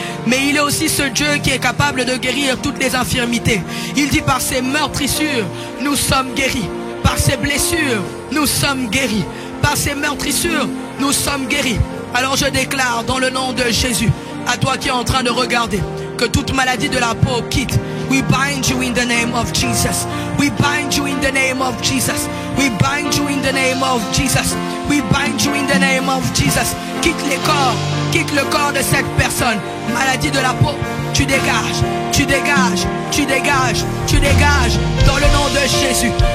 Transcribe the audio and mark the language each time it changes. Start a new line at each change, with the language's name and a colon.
French: Mais il est aussi ce Dieu qui est capable de guérir toutes les infirmités. Il dit par ses meurtrissures, nous sommes guéris. Par ses blessures, nous sommes guéris. Par ses meurtrissures, nous sommes guéris. Alors je déclare dans le nom de Jésus, à toi qui es en train de regarder, que toute maladie de la peau quitte.
English: We bind you in the name of Jesus. We bind you in the name of Jesus. We bind you in the name of Jesus. We bind you in the name of Jesus.
French: Quitte les corps, quitte le corps de cette personne. Maladie de la peau, tu dégages, tu dégages, tu dégages, tu dégages dans le nom de Jésus.